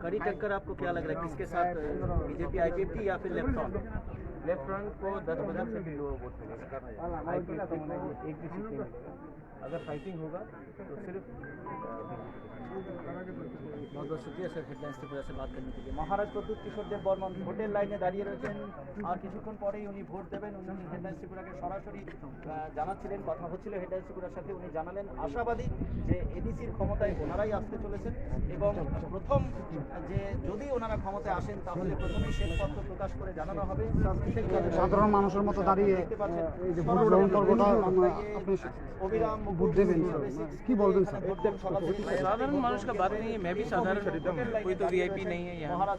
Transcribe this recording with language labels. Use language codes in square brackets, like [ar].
[hi] कड़ी टक्कर आपको क्या लग रहा है, किसके साथ? बीजेपी आईपीएफटी या फिर लेफ्ट फ्रंट? लेफ्ट फ्रंट को 10% से भी लोअर वोट मिलेगा, आईपीएफटी को एक भी सीट नहीं मिलेगा। अगर फाइटिंग होगा तो सिर्फ बहुत बहुत शुक्रिया স্যার হেডলাইন্স ত্রিপুরা से बात करने के लिए। [bn] মহারাজ প্রদ্যুৎ কিশোর দেব বর্মন ভোটের লাইনে দাঁড়িয়ে রয়েছেন, আর কিছুক্ষণ পরেই উনি ভোট দেবেন। উনি হেডলাইন্স ত্রিপুরাকে সরাসরি জানাচ্ছিলেন, কথা হচ্ছিল হেডলাইন্স ত্রিপুরার সাথে। উনি জানালেন আশাবাদী যে এডিসির ক্ষমতায় ওনারাই আসতে চলেছেন এবং প্রথম যে যদি ওনারা ক্ষমতায় আসেন তাহলে প্রথমেই শ্বেতপত্র প্রকাশ করে জানানো হবে। সাধারণ মানুষের মতো দাঁড়িয়ে এই যে ভোট গ্রহণ পর্বটা আপনি অবিরাম ভোট দেবেন, কি বলবেন স্যার? [hi] साधारण मानुष का बात नहीं है, मैं भी साधारण कोई तो वीआईपी नहीं है यहाँ।